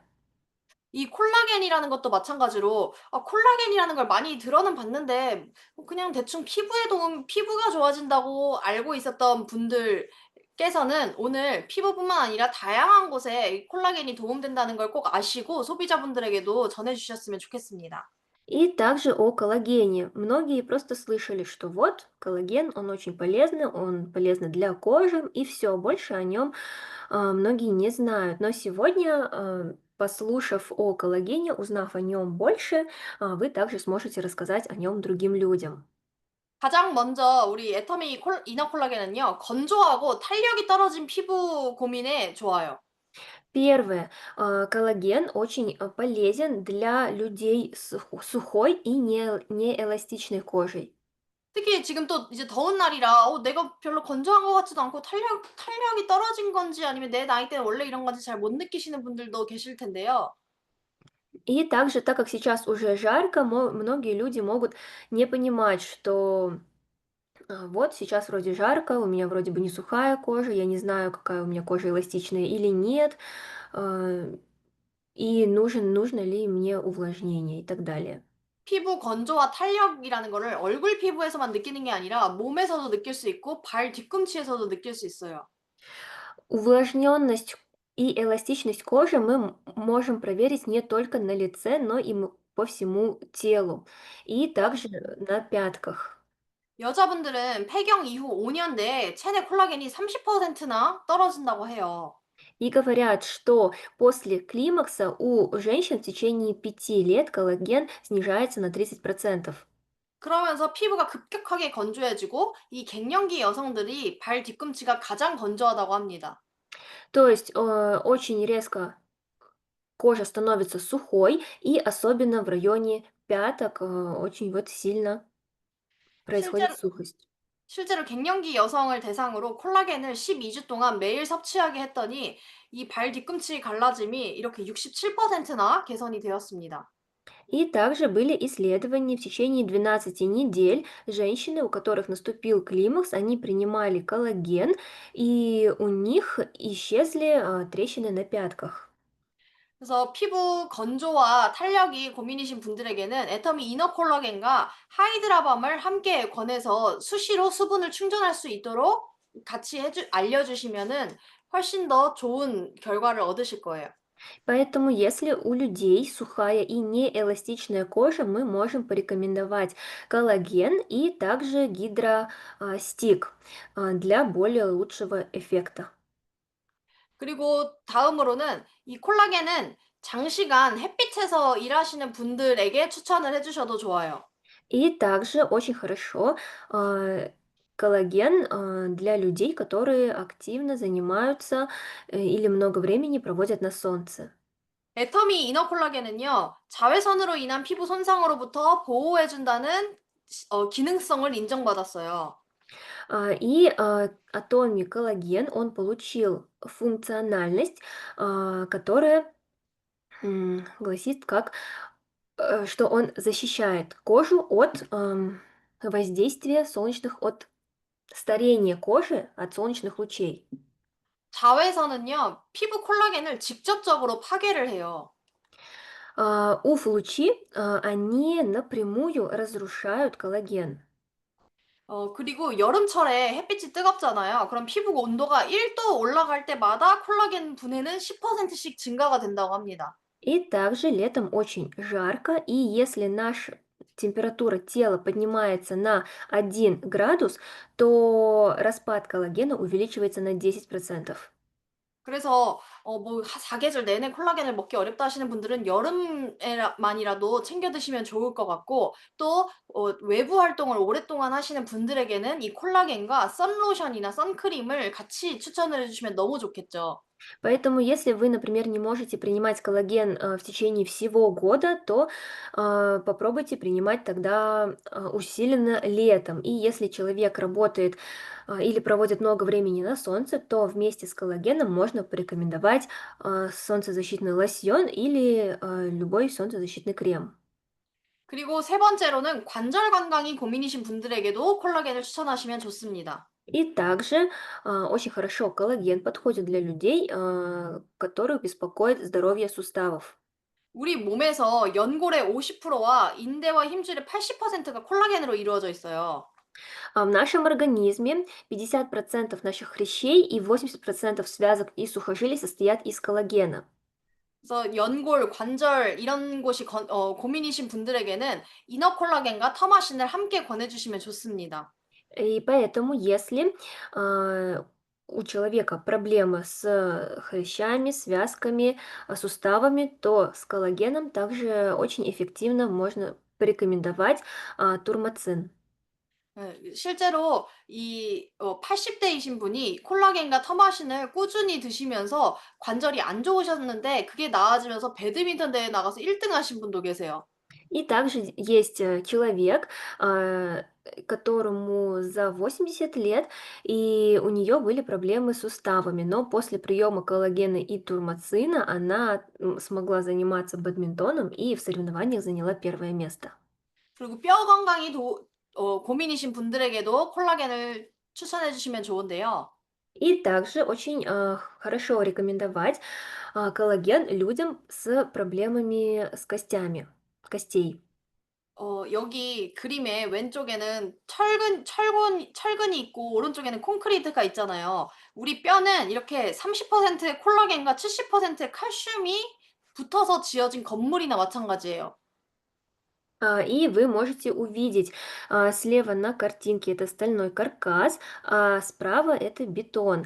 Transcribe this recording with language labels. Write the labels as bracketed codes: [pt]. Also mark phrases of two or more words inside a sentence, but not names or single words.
[ko] 이 콜라겐이라는 것도 마찬가지로 콜라겐이라는 걸 많이 들어는 봤는데 그냥 대충 피부가 좋아진다고 알고 있었던 분들께서는 오늘 피부뿐만 아니라 다양한 곳에 이 콜라겐이 도움된다는 걸 꼭 아시고 소비자분들에게도 전해 주셨으면 좋겠습니다. [ru] И также о коллагене. Многие просто слышали, что вот коллаген, он очень полезный, он полезный для кожи, и все, больше о нем многие не знают. Но сегодня, послушав о коллагене, узнав о нем больше, вы также сможете рассказать о нем другим людям. [ko] 가장 먼저 우리 애터미 이너 콜라겐은요. 건조하고 탄력이 떨어진 피부 고민에 좋아요. [ru] Первое, коллаген очень полезен для людей с сухой и неэластичной кожей. [ko] 특히 지금 또 이제 더운 날이라 내가 별로 건조한 것 같지도 않고 탄력이 떨어진 건지 아니면 내 나이대는 원래 이런 건지 잘 못 느끼시는 분들도 계실 텐데요. [ru] И также, так как сейчас уже жарко, многие люди могут не понимать, что вот сейчас вроде жарко, у меня вроде бы не сухая кожа, я не знаю, какая у меня кожа эластичная или нет, а, и нужно ли мне увлажнение и так далее. [ko] 피부 건조와 탄력이라는 거를 얼굴 피부에서만 느끼는 게 아니라 몸에서도 느낄 수 있고 발 뒤꿈치에서도 느낄 수 있어요. [ru] Увлажненность и эластичность кожи мы можем проверить не только на лице, но и по всему телу, и также на пятках. [ko] 여자분들은 폐경 이후 5년 내에 체내 콜라겐이 30%나 떨어진다고 해요. [ru] И говорят, что после климакса у женщин в течение 5 лет коллаген снижается на 30%. [ko] 그러면서 피부가 급격하게 건조해지고 이 갱년기 여성들이 발 뒤꿈치가 가장 건조하다고 합니다. [ru] То есть очень резко кожа становится сухой, и особенно в районе пяток очень вот сильно происходит [ko] 실제로 [ru] сухость. [ko] 실제로 갱년기 여성을 대상으로 콜라겐을 12주 동안 매일 섭취하게 했더니 이 발 뒤꿈치 갈라짐이 이렇게 67%나 개선이 되었습니다. [ru] И также были исследования в течение 12 недель. Женщины, у которых наступил климакс, они принимали коллаген, и у них исчезли трещины на пятках. [ko] 그래서 피부 건조와 탄력이 고민이신 분들에게는 애터미 이너 콜라겐과 하이드라밤을 함께 권해서 수시로 수분을 충전할 수 있도록 같이 알려주시면은 훨씬 더 좋은 결과를 얻으실 거예요. [ru] Поэтому, если у людей сухая и неэластичная кожа, мы можем порекомендовать коллаген и также гидростик для более лучшего эффекта. [ko] 그리고 다음으로는 이 콜라겐은 장시간 햇빛에서 일하시는 분들에게 추천을 해 주셔도 좋아요. [ru] И также очень хорошо коллаген для людей, которые активно занимаются или много времени проводят на солнце. [ko] 애터미 이너 콜라겐은요, 자외선으로 ин한 피부 손상으로부터 보호해 준다는 기능성을 인정받았어요. [ru] Атоме коллаген, он получил функциональность, которая гласит как, что он защищает кожу от воздействия солнечных, от старения кожи от солнечных лучей. [ko] 자외선은요, 피부 콜라겐을 직접적으로 파괴를 해요. [ru] УФ-лучи, они напрямую разрушают коллаген. [ko] 그리고 여름철에 햇빛이 뜨겁잖아요. 그럼 피부 온도가 1도 올라갈 때마다 콜라겐 분해는 10%씩 증가가 된다고 합니다. [ru] И также летом очень жарко, и если наша температура тела поднимается на 1 градус, то распад коллагена увеличивается на 10%. [ko] 그래서 뭐 사계절 내내 콜라겐을 먹기 어렵다 하시는 분들은 여름에만이라도 챙겨 드시면 좋을 것 같고 또 외부 활동을 오랫동안 하시는 분들에게는 이 콜라겐과 선로션이나 선크림을 같이 추천을 해 주시면 너무 좋겠죠. [ru] Поэтому, если вы, например, не можете принимать коллаген в течение всего года, то попробуйте принимать тогда усиленно летом. И если человек работает или проводит много времени на солнце, то вместе с коллагеном можно порекомендовать солнцезащитный лосьон или любой солнцезащитный крем. [ko] 그리고 세 번째로는 관절 건강이 고민이신 분들에게도 콜라겐을 추천하시면 좋습니다. [ru] И также очень хорошо коллаген подходит для людей, которых беспокоит здоровье суставов. [ko] 우리 몸에서 연골의 50%와 인대와 힘줄의 80%가 콜라겐으로 이루어져 있어요. [ru] В нашем организме 50% наших хрящей и 80% связок и сухожилий состоят из коллагена. [ko] 그래서 연골, 관절 이런 곳이 고민이신 분들에게는 이너 콜라겐과 터마신을 함께 권해 주시면 좋습니다. [ru] И поэтому, если у человека проблемы с хрящами, связками, суставами, то с коллагеном также очень эффективно можно порекомендовать турмацин. [ko] 예. 실제로 80 대이신 분이 콜라겐과 터마신을 꾸준히 드시면서 관절이 안 좋으셨는데 그게 나아지면서 배드민턴 대회 나가서 1등 하신 분도 계세요. [ru] И также есть человек, которому за 80 лет, и у нее были проблемы с суставами, но после приема коллагена и турмацина она смогла заниматься бадминтоном и в соревнованиях заняла первое место. [ko] 그리고 뼈 건강이 고민이신 분들에게도 콜라겐을 추천해 주시면 좋은데요. [ru] И также очень хорошо рекомендовать коллаген людям с проблемами с костей. [ko] 여기 그림의 왼쪽에는 철근이 있고 오른쪽에는 콘크리트가 있잖아요. 우리 뼈는 이렇게 30%의 콜라겐과 70%의 칼슘이 붙어서 지어진 건물이나 마찬가지예요. [ru] И вы можете увидеть, слева на картинке это стальной каркас, а справа это бетон.